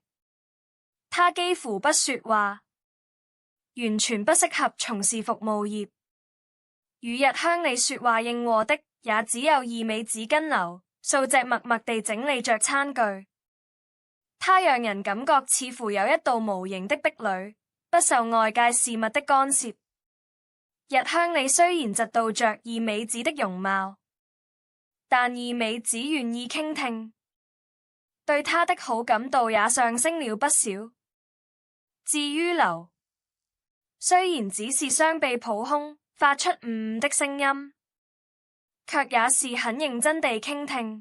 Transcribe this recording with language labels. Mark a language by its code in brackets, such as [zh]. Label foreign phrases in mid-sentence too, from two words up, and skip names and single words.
[zh] 他幾乎不說話，完全不適合從事服務業。與日香里說話應和的也只有2枚紙巾流，數隻默默地整理着餐具。他讓人感覺似乎有一道無形的壁壘，不受外界事物的干涉。日香里雖然嫉妒着二美子的容貌，但二美子願意傾聽，對他的好感度也上升了不少。至於劉，雖然只是雙臂抱胸，發出的聲音，卻也是很認真地傾聽。